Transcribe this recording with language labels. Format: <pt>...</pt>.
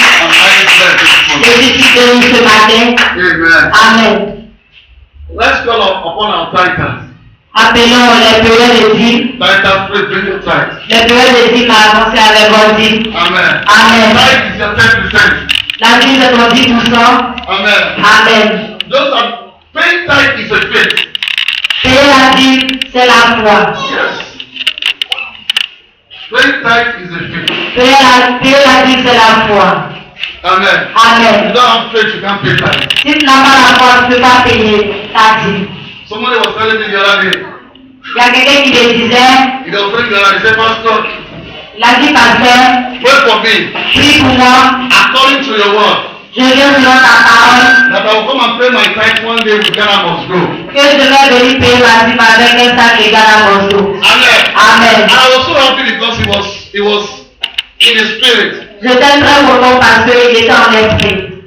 <en>And I declare this morning.</en> <fr>Jésus qui bénit ce matin.</fr> <en>Amen.</en> <fr>Amen.</fr> <en>Let's call upon our titans.</en> <fr>Appelons les payeurs de dîmes.</fr> <en>Titans, please bring your tithes.</en> <fr>Les payeurs de dîmes à avancer avec vos dîmes.</fr> <en>Amen.</en> <fr>Amen.</fr> <en>Tithe is your 10%.</en> <fr>La dîme est ton 10%.</fr> <en>Amen.</en> <fr>Amen.</fr> <en>Those are paying tithe is a faith.</en> <fr>Payer la dîme, c'est la foi.</fr> <en>Yes. Paying tithe is a faith.</en> <fr>Payer la dîme, c'est la foi.</fr> <en>Amen.</en> <fr>Amen.</fr> <en>You don't have faith, you can't pay tithe.</en> <fr>Si tu n'as pas la foi, tu ne peux pas payer ta dîme.</fr> <en>Somebody was telling me the other day.</en> <fr>Il y a quelqu'un qui me disait,</fr> <en>He was telling me the other day, he said, Pastor,</en> <fr>il a dit, pasteur,</fr> <en>pray for me</en> <fr>prie pour moi,</fr> <en>according to your word.</en> <fr>je viens selon ta parole,</fr> <en>That I will come and pay my tithe one day with Ghana must go.</en> <fr>que je vais venir payer ma dîme avec un sac de Ghana Moscow.</fr> <en>Amen.</en> <fr>Amen.</fr> <en>And I was so happy because he was in the spirit.</en> <fr>J'étais très content parce qu'il était en esprit.</fr>